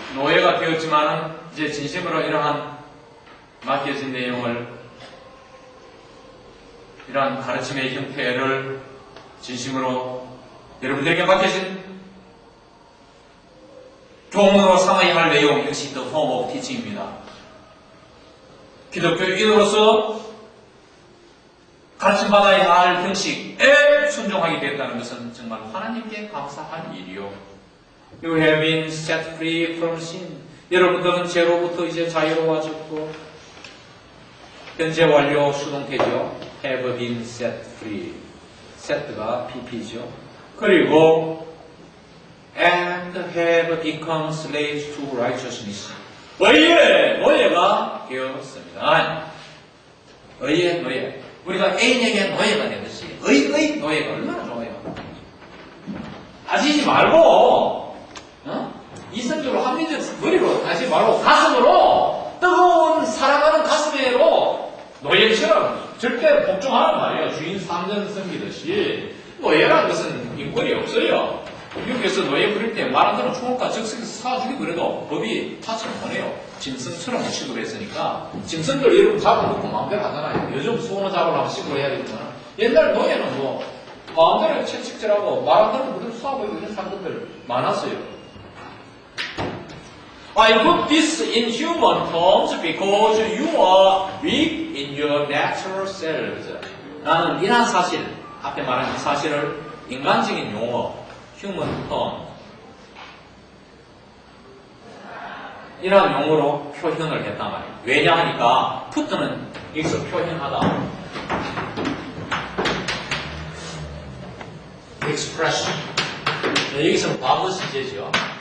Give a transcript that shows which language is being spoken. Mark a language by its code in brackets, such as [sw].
[ko] 노예가 되었지만은 이제 진심으로 이러한 맡겨진 내용을, 이러한 가르침의 형태를 진심으로 여러분들에게 맡겨진 교훈으로 삼아야 할 내용, 역시 [en] The Form of Teaching [ko] 입니다. 기독교인으로서 가르침받아야 할 형식에 순종하게 됐다는 것은 정말 하나님께 감사할 일이요. [en] You have been set free from sin. [ko] 여러분들은 죄로부터 이제 자유로워졌고, 현재 완료 수동태죠. [en] Have been set free. set가 pp죠. 그리고 and have become slaves to righteousness. [ko] 의의 노예가 되었습니다. 의의 노예. 우리가 애인에게 노예가 되듯이 의의 노예가 얼마나 좋아요. 따지지 말고 이성적으로 합리적 머리로 따지지 말고 가슴으로, 뜨거운 사랑하는 가슴으로 노예처럼 절대 복종하란 말이에요. 주인 상전 섬기듯이. 노예라는 것은 인권이 없어요. 미국에서 노예 부릴 때 말 안 들으면 총알과 즉석에서 쏴주기 그래도 법이 타치를 보내요. 짐승처럼 취급을 했으니까. 짐승들 여러분 잡아놓고 마음대로 하잖아요. 요즘 수원어 잡으려면 시골 해야 되지만, 옛날 노예는 뭐 마음대로 채찍질하고 말 안 들으면 그대로 쏴버리고 이런 사람들 많았어요. [en] I put this in human terms because you are weak in your natural selves. [ko] 나는 이러한 사실, 앞에 말한 이 사실을 인간적인 용어, human term, 이러한 용어로 표현을 했단 말이에요. 왜냐 하니까 put는 여기서 표현하다, expression, 여기서는 과거 시제죠.